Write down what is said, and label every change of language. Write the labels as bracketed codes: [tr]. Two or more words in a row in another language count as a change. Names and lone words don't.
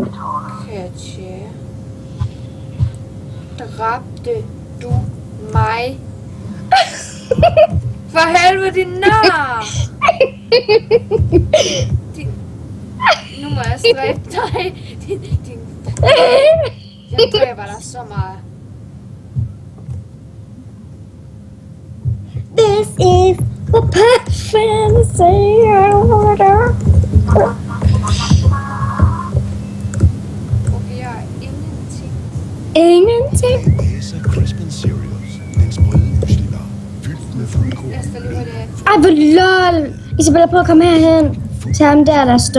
[da] Katja. Dræbte du mig? For helvede, din nar! Nu må jeg stræbe dig. Din... Jeg dræber dig så meget. [en] This is the perfect fantasy order. [da] Okay, jeg er ingenting. Ingenting. Asa Crisp and Cereals. Den sprøde myslibar. Fyldt med fuldkorn. Jeg står lige, hvor det er. Ej, hvor lol. Isabella, prøv at komme herhen. Til ham der står.